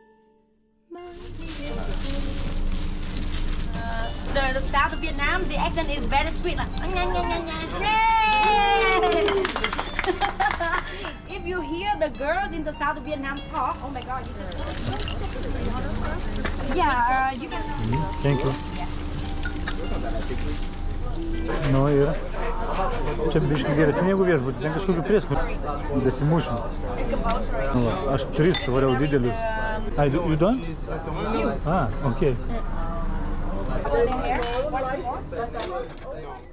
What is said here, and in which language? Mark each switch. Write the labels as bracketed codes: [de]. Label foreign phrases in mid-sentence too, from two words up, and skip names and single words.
[en] the south of Vietnam, the accent is very sweet. Like, if you hear the girls in the south of Vietnam talk, oh my God, you can. Yeah, you can. Thank you. [lt] Nu ir čia biškai geresnė negu viešbutį, ten kažkokiu prieskoniu dasimušim. Aš 3 svariau didelius. [en] You done? Ah, okay.